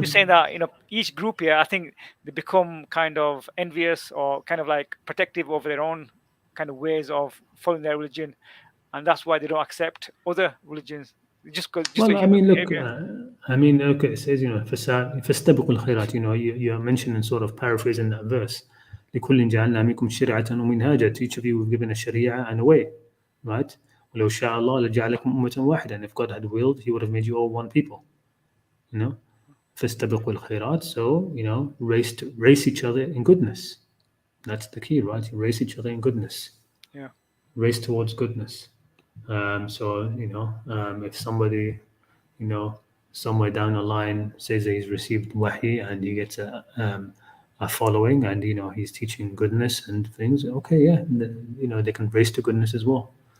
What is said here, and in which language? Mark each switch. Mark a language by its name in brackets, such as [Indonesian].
[English] just saying that each group here, I think they become kind of envious or kind of like protective over their own kind of ways of following their religion, and that's why they don't accept other religions. Just a Well, I human mean, look, behavior. okay, it says, [Arabic] فاستبقوا الخيرات, [English] you're mentioning sort of paraphrasing that verse. [Arabic] لكل جعلنا منكم شرعة ومنهاجا. [English] To each of you we've given a sharia and a way, right? [Arabic] ولو شاء الله لجعلكم أمة واحدة. [English] And if God had willed, He would have made you all one people, [Arabic] فاستبقوا الخيرات. [English] So, race each other in goodness. That's the key, right? You race each other in goodness. Yeah. Race towards goodness. So, if somebody, somewhere down the line says that he's received wahi and he gets a following and, he's teaching goodness and things, okay, yeah, they can race to goodness as well.